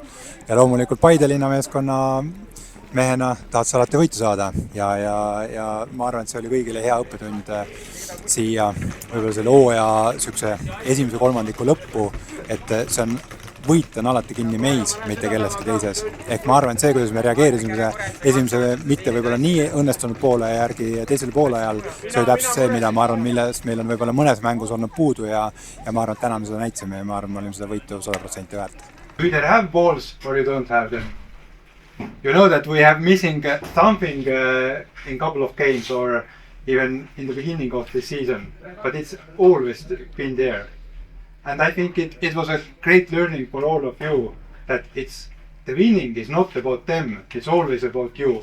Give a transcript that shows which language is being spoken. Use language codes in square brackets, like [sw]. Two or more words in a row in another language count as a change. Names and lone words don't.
[et] Ja loomulikult Paide linnameeskonna mehena tahad sa alati võitu saada ja ma arvan, et see oli kõigile hea õppetund siia võib-olla selle hooaja esimese kolmandiku lõppu, et see on võit on alati kinni meis, mitte kelleski teises. Ehk ma arvan, et see, kuidas me reageerisime esimese mitte võib-olla nii õnnestunud poole järgi teisel poole ajal, see oli täpselt see, mida ma arvan, millest meil on võib-olla mõnes mängus olnud puudu ja ma arvan, et täna me seda näitsime ja ma arvan, me olime seda võitu 100% väärt. [en] You either have balls or you don't have them. You know that we have missing something in couple of games or even in the beginning of the season, but it's always been there. And I think it was a great learning for all of you that the winning is not about them, it's always about you.